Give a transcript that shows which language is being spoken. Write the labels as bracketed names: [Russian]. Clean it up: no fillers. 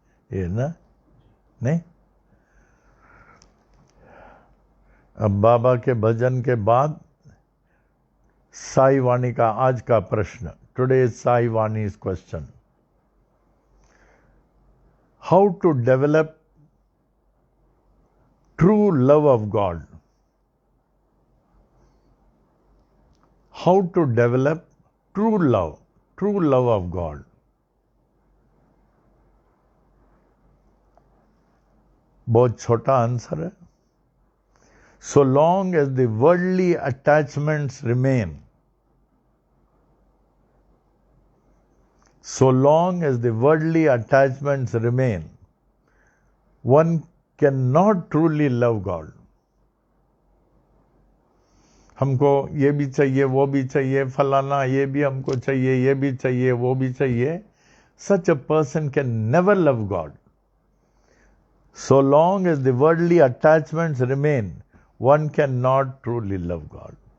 [Hindi] ये ना नहीं, अब बाबा के भजन के बाद साई वाणी का आज का प्रश्न, [English] Today Sai Vani question, how to develop true love of God. How to develop true love of God. [Hindi] बहुत छोटा आंसर है। [English] So long as the worldly attachments remain, so long as the worldly attachments remain, one cannot truly love God. [Hindi] हमको ये भी चाहिए, वो भी चाहिए, फलाना ये भी हमको चाहिए, ये भी चाहिए, वो भी चाहिए. [English] Such a person can never love God. So long as the worldly attachments remain, one cannot truly love God.